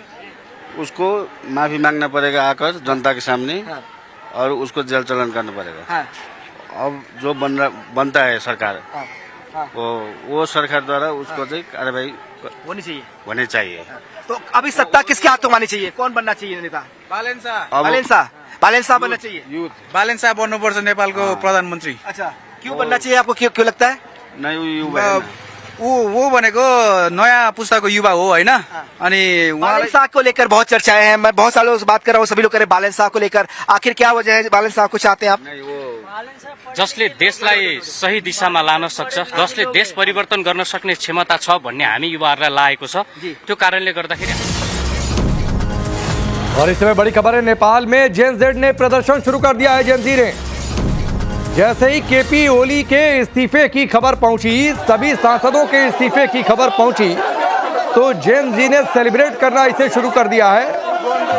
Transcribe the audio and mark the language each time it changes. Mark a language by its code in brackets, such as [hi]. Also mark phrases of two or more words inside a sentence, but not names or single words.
[hi] उसको माफी मांगना पड़ेगा आकर जनता के सामने, और उसको जेल चलन करना पड़ेगा। अब जो बनता है सरकार, वो सरकार द्वारा उसको कार्रवाई होनी चाहिए। तो अभी सत्ता किसके हाथों में आनी चाहिए? कौन बनना चाहिए नेता? बालेन शाह बनना चाहिए। [ne] बालेन शाह बन्नुपर्छ नेपालको प्रधानमन्त्री। [hi] अच्छा, क्यों बनना चाहिए आपको? क्यों लगता है? [ne] नहीं, वो भनेको नयाँ पुस्ताको युवा हो हैन, अनि [hi] बालेन शाह को लेकर बहुत चर्चाएं हैं। मैं बहुत सालों से बात कर रहा हूँ, सभी लोग कह रहे हैं बालेन शाह को लेकर। आखिर क्या वजह है? बालेन शाह को चाहते हैं आप? [ne] जसले देशलाई सही दिशामा लान सक्छ, जसले देश परिवर्तन गर्न सक्ने क्षमता छ भन्ने हामी युवाहरूलाई लागेको छ। त्यो कारणले गर्दाखेरि। [hi] और इस समय बड़ी खबर है, नेपाल में जेन जेड ने प्रदर्शन शुरू कर दिया है। जेन जी ने जैसे ही केपी ओली के इस्तीफे की खबर पहुंची, सभी सांसदों के इस्तीफे की खबर पहुंची, तो जेन जी ने सेलिब्रेट करना इसे शुरू कर दिया है।